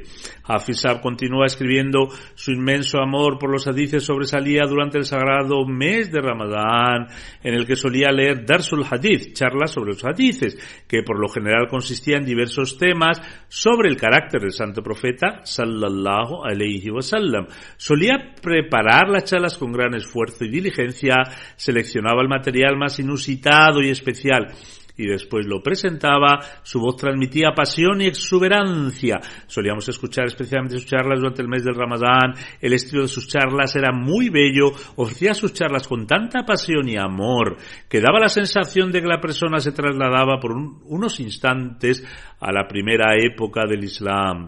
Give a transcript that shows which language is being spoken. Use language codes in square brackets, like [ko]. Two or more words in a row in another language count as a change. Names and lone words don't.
[es] Hafiz Sahib continúa escribiendo: su inmenso amor por los hadices sobresalía durante el sagrado mes de Ramadán, en el que solía leer [ar] درس الحديث, [es] charlas sobre los hadices, que por lo general consistían en diversos temas sobre el carácter del santo profeta [ar] صلى الله عليه وسلم. [es] Solía preparar las charlas con gran esfuerzo y diligencia, seleccionaba el material más inusitado y especial y después lo presentaba. Su voz transmitía pasión y exuberancia. Solíamos escuchar especialmente sus charlas durante el mes del Ramadán. El estilo de sus charlas era muy bello. Ofrecía sus charlas con tanta pasión y amor que daba la sensación de que la persona se trasladaba por unos instantes a la primera época del Islam.